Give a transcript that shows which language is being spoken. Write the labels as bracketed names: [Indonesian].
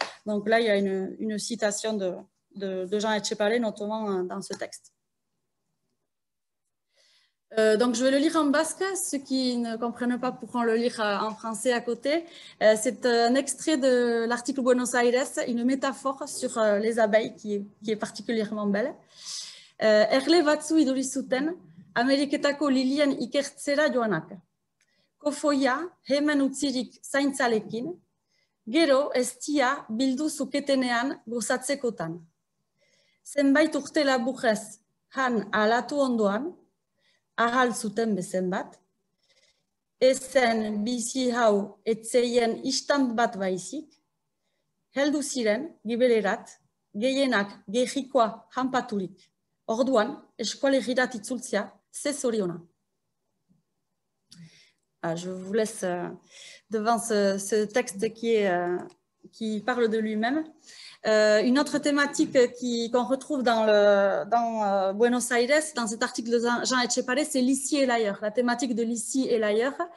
[French] Donc là, il y a une citation de Jean Etchepare, notamment dans ce texte. Donc je vais le lire en basque, ceux qui ne comprennent pas pourront le lire en français à côté. C'est un extrait de l'article Buenos Aires, une métaphore sur les abeilles qui est particulièrement belle. [Basque] Erle batzu iduri zuten, Ameriketako lilien ikertzera joanak. Kofoia, hemen utzirik zaintzalekin, gero estia bildu zuketenean gozatzekotan. Zenbait urte laburrez, han alatu ondoan, ahal zuten bezen bat, ezen bizi hau etzeien istant bat baizik, heldu ziren, gibelerat, gehienak gehikoa hanpaturik. Orduan, eskualegirat itzultzea, ze zoriona. [French] Je vous laisse devant ce texte qui parle de lui-même. Une autre thématique qu'on retrouve dans Buenos Aires, dans cet article de Jean Etchepare, c'est l'ici et l'ailleurs, la thématique de l'ici et l'ailleurs.